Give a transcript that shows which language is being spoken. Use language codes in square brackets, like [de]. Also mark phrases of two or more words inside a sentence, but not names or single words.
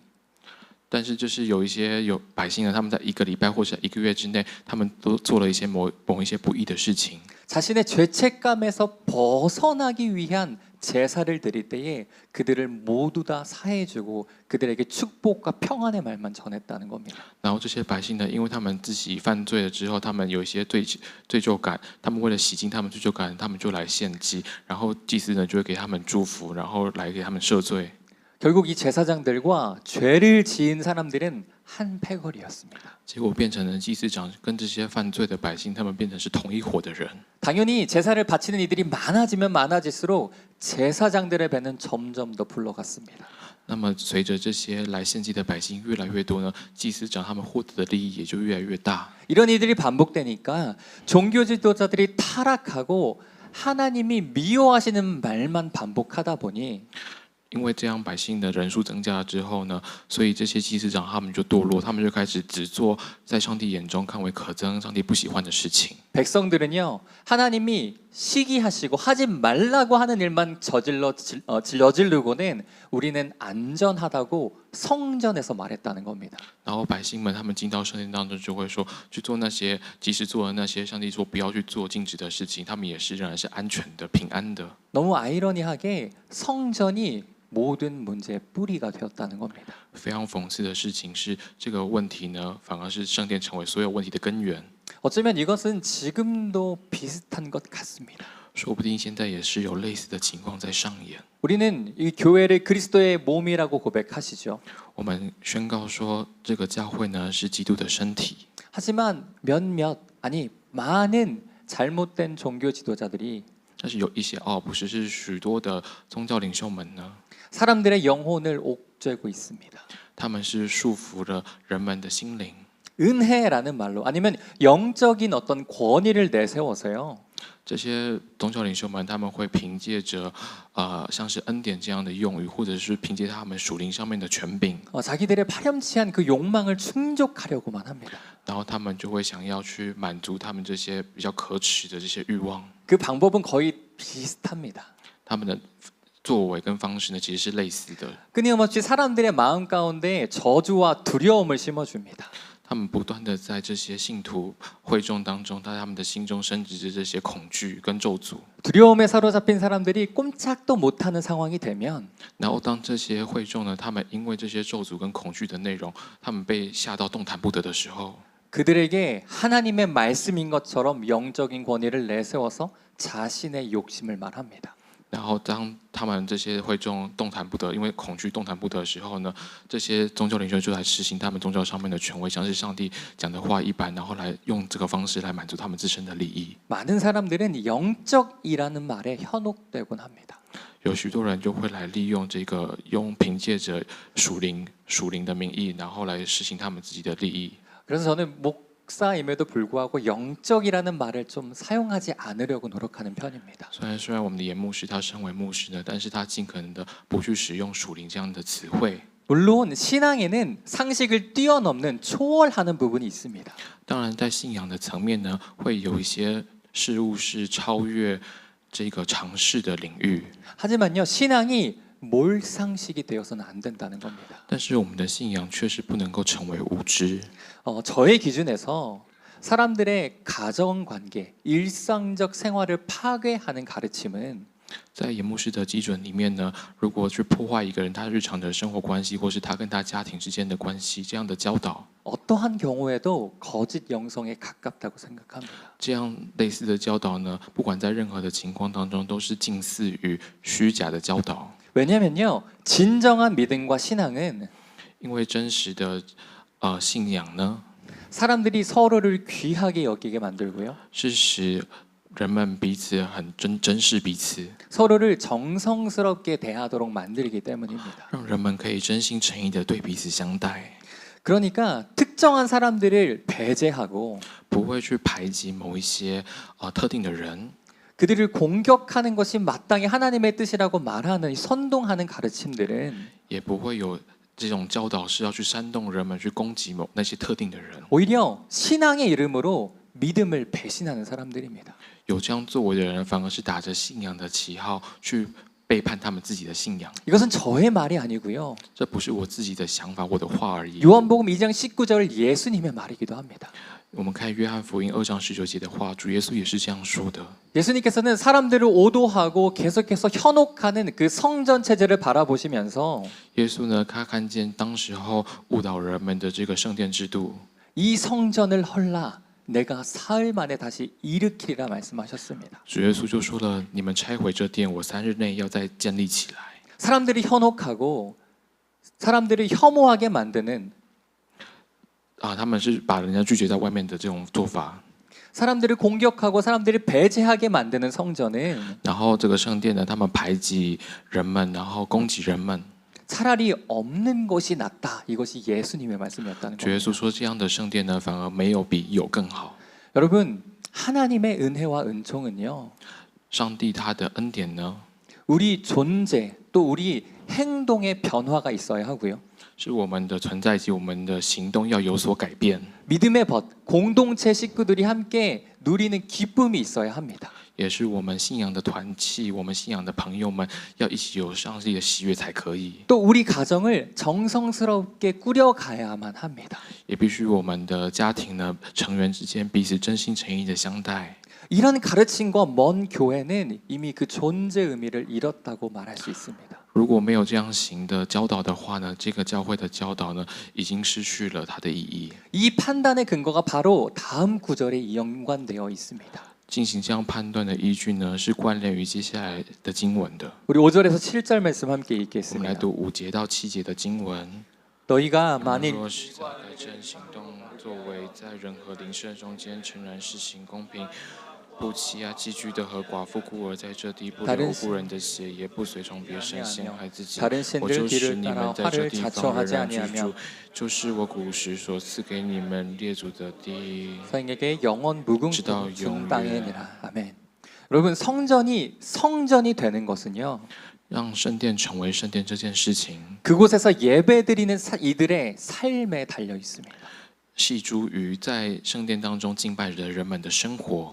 [zh] 但是就是有一些百姓呢，他们在一个礼拜或者一个月之内，他们都做了一些某一些不义的事情。 [ko] 자신의 죄책감에서 벗어나기 위한 제사를 드릴 때에 그들을 모두 다 사해주고 그들에게 축복과 평안의 말만 전했다는 겁니다. [zh] 然后这些百姓呢，因为他们自己犯罪了之后，他们有一些罪疚感，他们为了洗净他们罪疚感，他们就来献祭，然后祭司呢就会给他们祝福，然后来给他们赦罪。 [ko] 결국 이 제사장들과 죄를 지은 사람들은 한 패거리였습니다. [zh] 结果变成了祭司长跟这些犯罪的百姓，他们变成是同一伙的人。 [ko] 당연히 제사를 바치는 이들이 많아지면 많아질수록 제사장들의 배는 점점 더 불러갔습니다. [zh] 那么随着这些来献祭的百姓越来越多呢，祭司长他们获得的利益也就越来越大。 [ko] 이런 일들이 반복되니까 종교 지도자들이 타락하고 하나님이 미워하시는 말만 반복하다 보니 [zh] 因为这样百姓的人数增加了之后呢，所以这些祭司长他们就堕落，他们就开始只做在上帝眼中看为可憎、上帝不喜欢的事情。 [ko] 백성들은요, 하나님이 시기하시고 하지 말라고 하는 일만 저지르고는 우리는 안전하다고 성전에서 말했다는 겁니다. [zh] 然后百姓们他们进到圣殿当中，就会说去做那些即使做了那些上帝说不要去做禁止的事情，他们也是仍然是安全的、平安的。 [ko] 너무 아이러니하게 성전이 모든 문제의 뿌리가 되었다는 겁니다. [zh] 非常讽刺的事情是，这个问题呢，反而是圣殿成为所有问题的根源。 [ko] 어쩌면 이것은 지금도 비슷한 것 같습니다. [zh] 说不定现在也是有类似的情况在上演。 [ko] 우리는 이 교회를 그리스도의 몸이라고 고백하시죠. [zh] 我们宣告说，这个教会呢是基督的身体。 [ko] 하지만 많은 잘못된 종교 지도자들이 [zh] 但是有一些不是许多的宗教领袖们呢， [ko] 사람들의 영혼을 옥죄고 있습니다. [zh] 他们是束缚了人们的心灵。 [ko] 은혜라는 말로 아니면 영적인 어떤 권위를 내세워서요. [zh] 这些宗教领袖们，他们会凭借着像是恩典这样的用语，或者是凭借他们属灵上面的权柄， [ko] 자기들의 파렴치한 그 욕망을 충족하려고만 합니다. [zh] 然后他们就会想要去满足他们这些比较可耻的这些欲望。 [ko] 그 방법은 거의 비슷합니다. [zh] 他们的作为跟方式呢，其实是类似的。 [ko] 끊임없이 사람들의 마음 가운데 저주와 두려움을 심어줍니다. [zh] 他们不断的在这些信徒会众当中，在他们的心中深植着这些恐惧跟咒诅。 [ko] 두려움에 사로잡힌 사람들이 꼼짝도 못하는 상황이 되면 [zh] 然后当这些会众呢，他们因为这些咒诅跟恐惧的内容，他们被吓到动弹不得的时候， [ko] 그들에게 하나님의 말씀인 것처럼 영적인 권위를 내세워서 자신의 욕심을 말합니다. [zh] 然后当他们这些会众动弹不得，因为恐惧动弹不得的时候呢，这些宗教领袖就来实行他们宗教上面的权威，像是上帝讲的话一般，然后来用这个方式来满足他们自身的利益。 [ko] 많은 사람들은 영적이라는 말에 현혹되곤 합니다. [zh] 有许多人就会来利用这个，凭借着属灵的名义，然后来实行他们自己的利益。 [ko] 그래서 저는 목사임에도 불구하고 영적이라는 말을 좀 사용하지 않으려고 노력하는 편입니다. [zh] 虽然我们的严牧师他身为牧师呢，但是他尽可能的不去使用属灵这样的词汇。 [ko] 물론 신앙에는 상식을 뛰어넘는 초월하는 부분이 있습니다. [zh] 当然，在信仰的层面呢，会有一些事物是超越这个常识的领域。 [ko] 하지만요, 신앙이 몰상식이 되어서는 안 된다는 겁니다. [zh] 但是我们的信仰确实不能够成为无知。 [ko] 저의 기준에서 사람들의 가정 관계, 일상적 생활을 파괴하는 가르침은 [zh] 在严牧师的基准里面呢，如果去破坏一个人他日常的生活关系，或是他跟他家庭之间的关系，这样的教导， [ko] 어떠한 경우에도 거짓 영성에 가깝다고 생각합니다. [zh] 这样类似的教导呢，不管在任何的情况当中，都是近似于虚假的教导。 [ko] 왜냐면요, 진정한 믿음과 신앙은 [zh] 因为真实的信仰呢， [ko] 사람들이 서로를 귀하게 여기게 만들고요, [zh] 是使人们彼此很珍视彼此， [ko] 서로를 정성스럽게 대하도록 만들기 때문입니다. [zh] 让人们可以真心诚意的对彼此相待， [ko] 그러니까 특정한 사람들을 배제하고 [zh] 不会去排挤某一些特定的人， [ko] 그들을 공격하는 것이 마땅히 하나님의 뜻이라고 말하는 선동하는 가르침들은 [zh] 也不会有这种教导是要去煽动人们去攻击那些特定的人。 [ko] 오히려 신앙의 이름으로 믿음을 배신하는 사람들입니다. [zh] 有这样作为的人，反而是打着信仰的旗号去背叛他们自己的信仰。 [ko] 이것은 저의 말이 아니고요. [zh] 这不是我自己的想法，我的话而已。 [ko] 요한복음 2장 19절 예수님의 말이기도 합니다. [zh] 我们看约翰福音2章19节的话，主耶稣也是这样说的。 [ko] 예수님께서는 사람들을 오도하고 계속해서 현혹하는 그 성전 체제를 바라보시면서 [zh] 耶稣呢，他看见当时候误导人们的这个圣殿制度， [ko] 이 성전을 헐라 내가 사흘 만에 다시 일으키리라 말씀하셨습니다. [zh] 主耶稣就说了：“你们拆毁这殿，我3日内要再建立起来。” [ko] 사람들이 현혹하고 사람들을 혐오하게 만드는 [zh] 他们是把人家拒绝在外面的这种做法。 [ko] 사람들을 공격하고 사람들을 배제하게 만드는 성전은 [zh] 然后这个圣殿呢，他们排挤人们，然后攻击人们。 [ko] 차라리 없는 것이 낫다. 이것이 예수님의 말씀이었다는 [zh] 主耶 [ko] 겁니다. [zh] 稣说，这样的圣殿呢，反而没有比有更好。 [ko] 여러분, 하나님의 은혜와 은총은요. [zh] 上帝他的恩典呢， [ko] 우리 존재 또 우리 행동의 변화가 있어야 하고요. [zh] 是我们的存在以及我们的行动要有所改变， [ko] 믿음의 벗, 공동체 식구들이 함께 누리는 기쁨이 있어야 합니다. [zh] 也是我们信仰的团契，我们信仰的朋友们要一起有上帝的喜悦才可以。 [ko] 또 우리 가정을 정성스럽게 꾸려가야만 합니다. [zh] 也必须我们的家庭呢，成员之间彼此真心诚意的相待。 [ko] 이런 가르침과 먼 교회는 이미 그 존재 의미를 잃었다고 말할 수 있습니다. [zh] 如果没有这样行的教导的话呢，这个教会的教导呢，已经失去了它的意义。 [ko] 이 판단의 근거가 바로 다음 구절에 연관되어 있습니다. [zh] 进行这样判断的依据呢，是关联于接下来的经文的。 [ko] 우리 5절에서 7절 말씀 함께 [zh] 我们来 [ko] 읽겠습니다. [zh] 读5节到7节的经文。 [ko] 너희가 만일 [zh] 若是在改正行动作为，在人和邻舍中间诚然施行公平，不欺压寄居的和寡妇孤儿，在这地不流无辜人的血，也不随从别神陷害自己。 [ko] 다른 [zh] 我 [ko] 신들 [zh] 就使 [ko] 뒤를 [zh] 你 [ko] 따라 [zh] 们在这 [ko] 화를 [zh] 地方仍 [ko] 자초하지 [zh] 然居 [ko] 아니하며 [zh] 住，就是我古时所赐给你们列祖的地。 [ko] 서인에게 영원 무궁 [zh] 直到 [ko] 준 땅에니라. 아멘. 여러분 성전이 되는 것은요. [zh] 让圣殿成为圣殿这件事情， [ko] 그곳에서 예배드리는 이들의 삶에 달려 있습니다. [zh] 系诸于在圣殿当中敬拜的人们的生活。